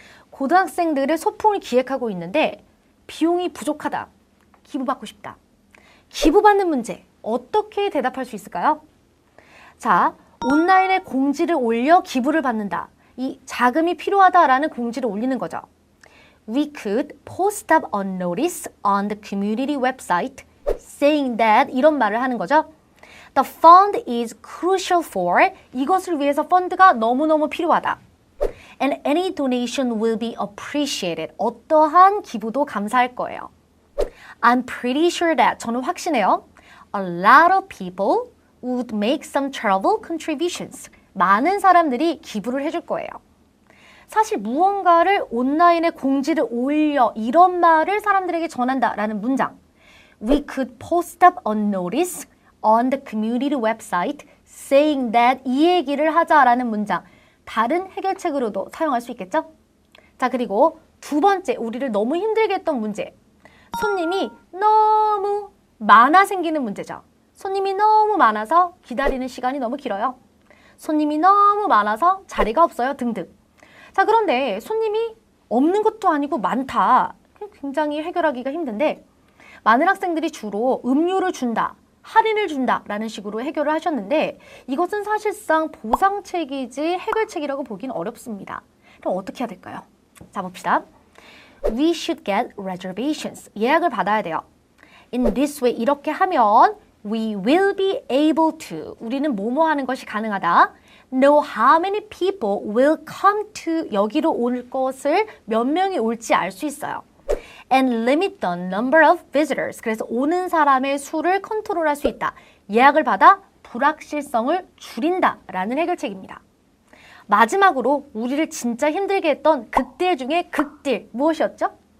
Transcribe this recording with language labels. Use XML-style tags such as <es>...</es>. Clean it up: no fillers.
<ko>고등학생들의 소풍을 기획하고 있는데 비용이 부족하다. 기부받고 싶다. 기부받는 문제 어떻게 대답할 수 있을까요? 자, 온라인에 공지를 올려 기부를 받는다. 이 자금이 필요하다라는 공지를 올리는 거죠.</ko> <en>We could post up a notice on the community website saying that</en> <ko>이런 말을 하는 거죠.</ko> <en>The fund is crucial for</en> <ko>이것을 위해서 펀드가 너무너무 필요하다.</ko> <en>And any donation will be appreciated.</en> <ko>어떠한 기부도 감사할 거예요.</ko> <en>I'm pretty sure that</en> <ko>저는 확신해요.</ko> <en>A lot of people would make some charitable contributions.</en> <ko>많은 사람들이 기부를 해줄 거예요. 사실 무언가를 온라인에 공지를 올려 이런 말을 사람들에게 전한다라는 문장.</ko> <en>We could post up a notice on the community website saying that</en> <ko>이 얘기를 하자라는 문장. 다른 해결책으로도 사용할 수 있겠죠? 자, 그리고 두 번째, 우리를 너무 힘들게 했던 문제. 손님이 너무 많아 생기는 문제죠. 손님이 너무 많아서 기다리는 시간이 너무 길어요. 손님이 너무 많아서 자리가 없어요. 등등. 자, 그런데 손님이 없는 것도 아니고 많다. 굉장히 해결하기가 힘든데 많은 학생들이 주로 음료를 준다, 할인을 준다라는 식으로 해결을 하셨는데 이것은 사실상 보상책이지 해결책이라고 보기는 어렵습니다. 그럼 어떻게 해야 될까요? 자, 봅시다.</ko> <en>We should get reservations.</en> <ko>예약을 받아야 돼요.</ko> <en>In this way,</en> <ko>이렇게 하면</ko> <en>we will be able to.</en> <ko>우리는 뭐뭐 하는 것이 가능하다.</ko> <en>Know how many people will come to.</en> <ko>여기로 올 것을 몇 명이 올지 알 수 있어요.</ko> <en>And limit the number of visitors.</en> <ko>그래서 오는 사람의 수를 컨트롤할 수 있다. 예약을 받아 불확실성을 줄인다라는 해결책입니다. 마지막으로 우리를 진짜 힘들게 했던 극딜 중에 극딜 무엇이었죠?</ko>